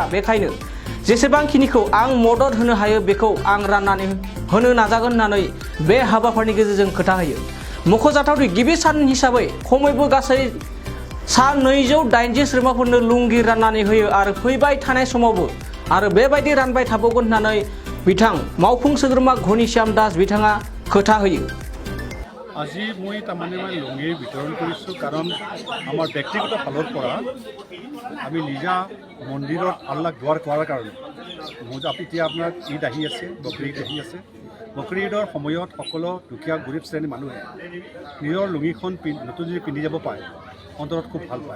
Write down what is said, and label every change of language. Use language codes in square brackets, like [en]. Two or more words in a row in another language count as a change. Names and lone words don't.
[brx] बेखायनो जेसेबांखिनिखौ आं मदद होनो हायो बेखौ आं राननानै होनो नाजागोन होननानै बे हाबाफारिनि गेजेरजों खोथा होयो। मख'जाथावदि गिबि सान हिसाबै खमैबो गासै सा 280 सोद्रोमाफोरनो लुंगि राननानै होयो आरो फैबाय थानाय समावबो आरो बेबायदि रानबाय थाबावगोन होननानै बिथां मावफुं सोद्रोमा घनश्याम दास बिथाङा खोथा होयो। [as] আজি মই তাৰমানে লুঙিৰ বিতৰণ কৰিছোঁ কাৰণ আমাৰ ব্যক্তিগত ফালৰ পৰা আমি নিজা মন্দিৰত আল্লাহ দুৱাৰ কৰাৰ কাৰণে এতিয়া আপোনাৰ ঈদ আহি আছে, বকৰি ঈদ আহি আছে। বকৰি ঈদৰ সময়ত সকলো দুখীয়া গৰীব শ্ৰেণীৰ মানুহে নিজৰ লুঙিখন নতুন যদি পিন্ধি যাব পাৰে অন্তৰত খুব ভাল পায়।